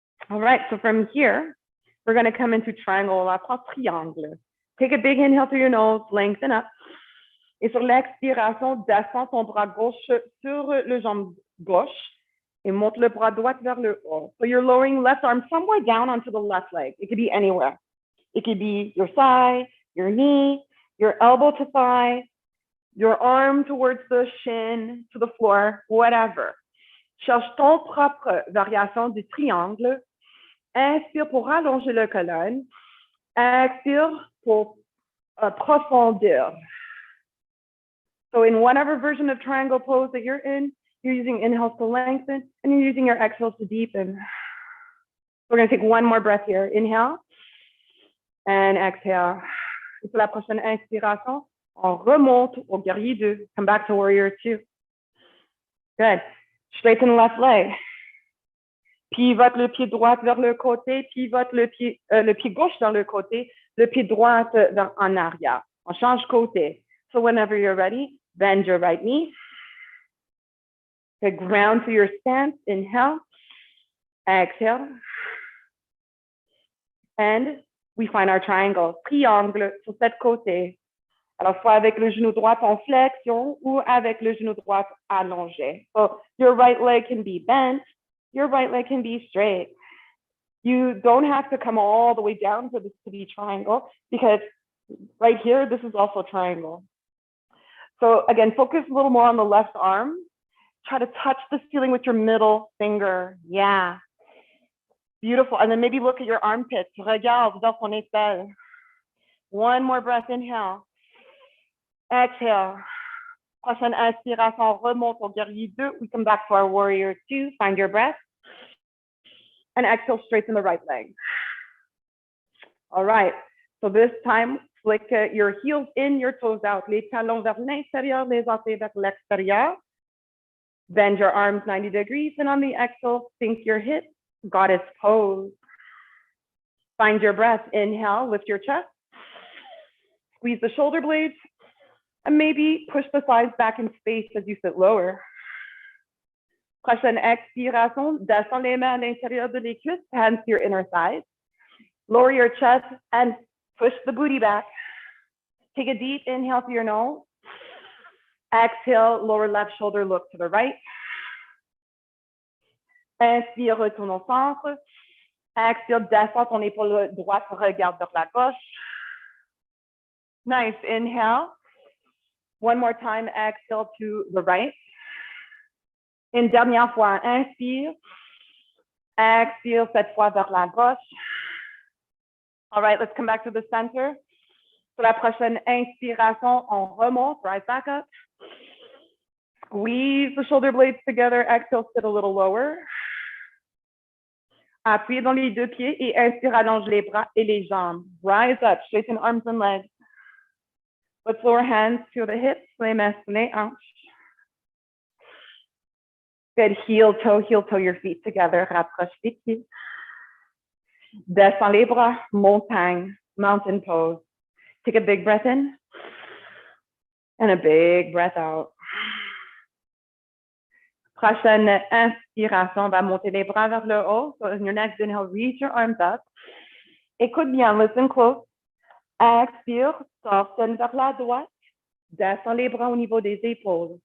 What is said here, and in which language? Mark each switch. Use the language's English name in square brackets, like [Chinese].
[English] All right, so from here, we're going to come into triangle. [French] On va prendre triangle. [English] Take a big inhale through your nose, lengthen up. [French] Et sur l'expiration, descends ton bras gauche sur le jambe gauche et monte le bras droit vers le haut. [English] So you're lowering left arm somewhere down onto the left leg. It could be anywhere. It could be your thigh, your knee, your elbow to thigh, your arm towards the shin, to the floor, whatever. [French] Cherche ton propre variation du triangle. Inspire pour allonger le colonne. Expire pour profondir. [English] So in whatever version of triangle pose that you're in, you're using inhales to lengthen and you're using your exhales to deepen. We're going to take one more breath here. Inhale and exhale. [French] Et pour la prochaine inspiration, on remonte au guerrier 2. [English] Come back to Warrior 2. Good. Straighten left leg. [French] Pivote le pied droit vers le côté, pivote le pied gauche vers le côté, le pied droit en arrière. On change côté. [English] So whenever you're ready, bend your right knee. Ground to your stance. Inhale. Exhale. And we find our triangle. [French] Triangle sur cette côté. Alors, soit avec le genou droit en flexion ou avec le genou droit allongé. [English] So your right leg can be bent. Your right leg can be straight. You don't have to come all the way down for this to be triangle because right here, this is also triangle. So again, focus a little more on the left arm. Try to touch the ceiling with your middle finger. Yeah. Beautiful. And then maybe look at your armpits. [French] Regarde dans ton épaule. [English] One more breath. Inhale. Exhale. [French] Prochaine inspiration, remonte au guerrier 2. [English] We come back to our warrior 2. Find your breath. And exhale, straighten the right leg. All right. So this time, flick your heels in, your toes out. [French] Les talons vers l'intérieur, les orteils vers l'extérieur. [English] Bend your arms 90 degrees. And on the exhale, sink your hips. Goddess pose. Find your breath. Inhale, lift your chest. Squeeze the shoulder blades. And maybe push the sides back in space as you sit lower. [French] Prochaine expiration, descends les mains à l'intérieur de les cuisses, [English] hands to your inner thighs. Lower your chest and push the booty back. Take a deep inhale through your nose. Exhale, lower left shoulder, look to the right. [French] Inspire, retourne au centre. Exhale, descends ton épaule droite, regarde vers la gauche. [English] Nice, inhale. One more time, exhale to the right. [French] Une dernière fois, inspire. Expire cette fois vers la gauche. [English] All right, let's come back to the center. [French] Pour la prochaine inspiration, on remonte, [English] right back up. Squeeze the shoulder blades together. Exhale, sit a little lower. [French] Appuyez dans les deux pieds et inspire, allonge les bras et les jambes. [English] Rise up, straighten arms and legs. Let's lower hands to the hips, [French] les mains sur les hanches. [English] Good, heel toe, your feet together. [French] Rapproche les pieds. Descends les bras, montagne, mountain pose. [English] Take a big breath in and a big breath out. [French] Prochaine inspiration, on va monter les bras vers le haut. [English] So in your next inhale, reach your arms up. [French] Écoute bien, [English] listen close. [French] Expire, torsionne vers la droite. Descends les bras au niveau des épaules.